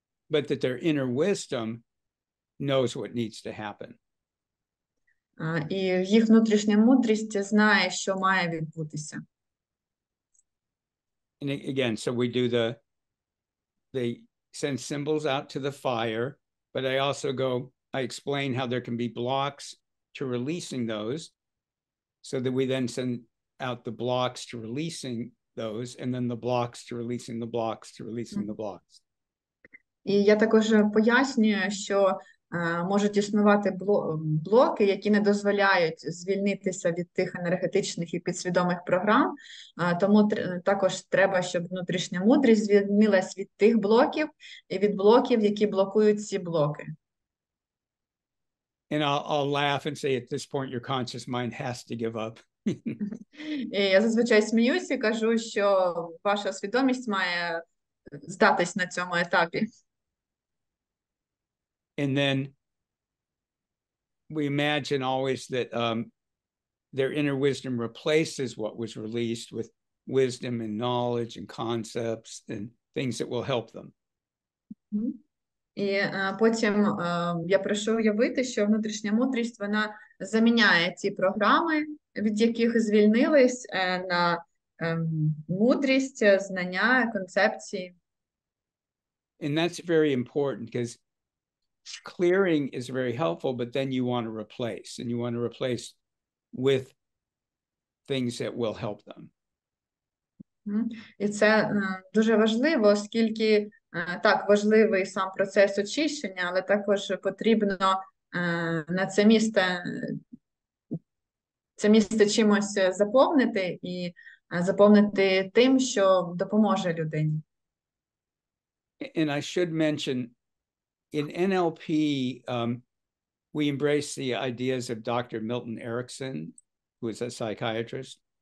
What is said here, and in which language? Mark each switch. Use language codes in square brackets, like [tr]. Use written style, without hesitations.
[en] But that their inner wisdom knows what needs to happen. [uk] І їх внутрішня мудрість знає, що має відбутися. [en] And again, so we do they send symbols out to the fire, but I also I explain how there can be blocks to releasing those, so that we then send out the blocks to releasing those, and then the blocks to releasing the blocks to releasing the blocks. [uk] І я також пояснюю, що можуть існувати блоки, які не дозволяють звільнитися від тих енергетичних і підсвідомих програм, тому також треба, щоб внутрішня мудрість звільнилась від тих блоків і від блоків, які блокують ці блоки. [en] And I'll laugh and say, at this point, your conscious mind has to give up. [uk] І я зазвичай сміюся і кажу, що ваша свідомість має здатись на цьому етапі. [en] And then we imagine always that their inner wisdom replaces what was released with wisdom and knowledge and concepts and things that will help them. [uk] І потім я прошу уявити, що внутрішня мудрість, вона заміняє ті програми, від яких звільнились, на мудрість, знання, концепції. [en] And that's very important, because clearing is very helpful, but then you want to replace, and you want to replace with things that will help them. [uk] І це дуже важливо, оскільки так, важливий сам процес очищення, але також потрібно на це місце чимось заповнити, і заповнити тим, що допоможе людині. [en] And I should mention, in NLP, we embrace the ideas of Dr. Milton Erickson, who is a psychiatrist.